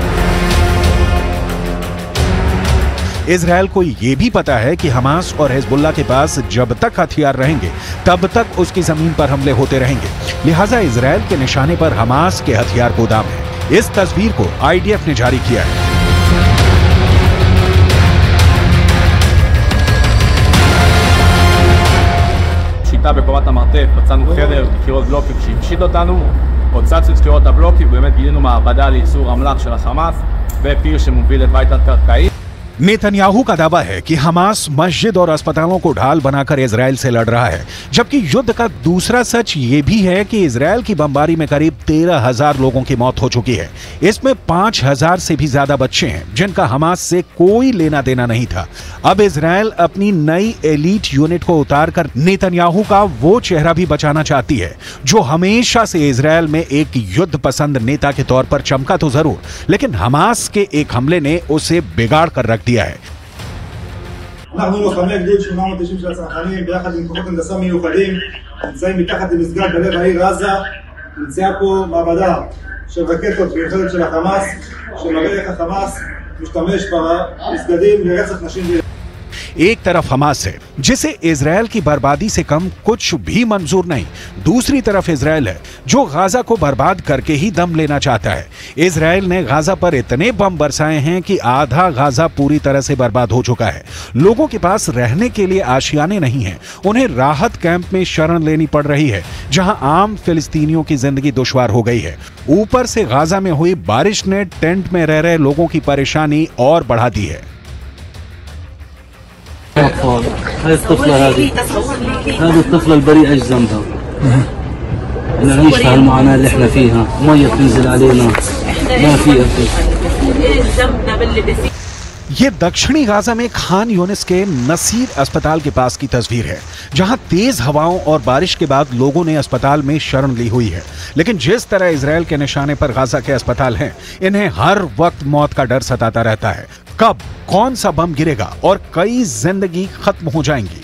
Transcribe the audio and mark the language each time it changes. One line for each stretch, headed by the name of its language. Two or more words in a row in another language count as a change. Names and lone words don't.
Hindi: इजरायल को यह भी पता है कि हमास और हिजबुल्लाह के पास जब तक हथियार रहेंगे तब तक उसकी जमीन पर हमले होते रहेंगे। लिहाजा इजरायल के निशाने पर हमास के हथियार गोदाम है। इस तस्वीर को आईडीएफ ने जारी किया है।
Hebrew: שיטה בקומת המרתף, מצאנו חדר, דקירות בלוקים שהמשיד אותנו, הוצצנו דקירות הבלוקים, ובאמת גילינו מעבדה לייצור אמל"ח של החמאס ופיר שמוביל את בית התת-קרקעי।
Hindi: नेतन्याहू का दावा है कि हमास मस्जिद और अस्पतालों को ढाल बनाकर इजरायल से लड़ रहा है, जबकि युद्ध का दूसरा सच ये भी है कि इजरायल की बमबारी में करीब 13,000 लोगों की मौत हो चुकी है। इसमें 5,000 से भी ज्यादा बच्चे हैं जिनका हमास से कोई लेना देना नहीं था। अब इजरायल अपनी नई
English: elite unit
Hindi: को उतारकर नेतन्याहू का वो चेहरा भी बचाना चाहती है जो हमेशा से इजरायल में एक युद्ध पसंद नेता के तौर पर चमका तो जरूर, लेकिन हमास के एक हमले ने उसे बिगाड़ कर रख दिया है।
Hebrew: אנחנו לוחמי גדוד 890 של הצנחנים ביחד עם כוחות הנדסה מיוחדים נמצאים מתחת למסגד בלב העיר עזה. נמצאה פה מעבדה של רקטות מיוחדת של החמאס שמראה איך החמאס משתמש במסגדים לרצח נשים וילדים।
Hindi: एक तरफ हमास है जिसे इजरायल की बर्बादी से कम कुछ भी मंजूर नहीं, दूसरी तरफ इजरायल है जो गाजा को बर्बाद करके ही दम लेना चाहता है। इजरायल ने गाजा पर इतने बम बरसाए हैं कि आधा गाजा पूरी तरह से बर्बाद हो चुका है। लोगों के पास रहने के लिए आशियाने नहीं हैं, उन्हें राहत कैंप में शरण लेनी पड़ रही है जहां आम फिलिस्तीनियों की जिंदगी दुश्वार हो गई है। ऊपर से गाजा में हुई बारिश ने टेंट में रह रहे लोगों की परेशानी और बढ़ा दी है।
Arabic: أطفال هاي الطفلة هذه الطفلة البريئة ايش ذنبها؟ نعيش هالمعاناة اللي احنا فيها، مية بتنزل علينا ما في أكل.
Hindi: ये दक्षिणी गाजा में खान यूनिस के नसीर अस्पताल के पास की तस्वीर है, जहां तेज हवाओं और बारिश के बाद लोगों ने अस्पताल में शरण ली हुई है। लेकिन जिस तरह इजरायल के निशाने पर गाजा के अस्पताल हैं, इन्हें हर वक्त मौत का डर सताता रहता है। कब कौन सा बम गिरेगा और कई जिंदगी खत्म हो जाएंगी।